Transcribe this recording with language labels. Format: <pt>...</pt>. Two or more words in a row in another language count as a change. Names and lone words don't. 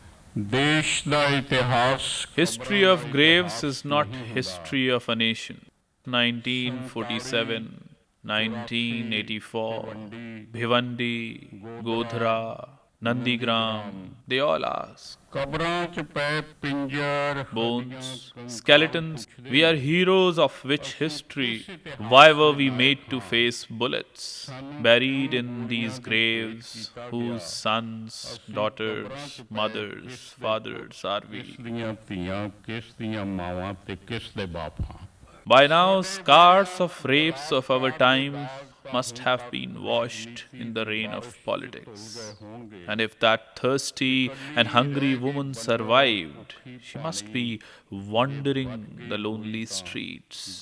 <pa>ਦੇਸ਼ ਦਾ ਇਤਿਹਾਸ</pa> <en>History of graves is not history of a nation. 1947, 1984, Bhivandi, Godhra, Nandigram, they all ask.</en> <pa>ਕਬਰਾਂ ਚ ਪੇ ਪਿੰਜਰ</pa> <en>Bones, skeletons, we are heroes of which history? Why were we made to face bullets? Buried in these graves, whose sons, daughters, mothers, fathers are</en> <pa>किस</pa> <en>we?</en> <pa>ਦੀਆਂ ਧੀਆਂ ਕਿਸ ਦੀਆਂ ਮਾਵਾਂ ਤੇ ਕਿਸ ਦੇ ਬਾਪ ਹਾਂ</pa> <en>By now, scars of rapes of our time must have been washed in the rain of politics. And if that thirsty and hungry woman survived, she must be wandering the lonely streets.</en>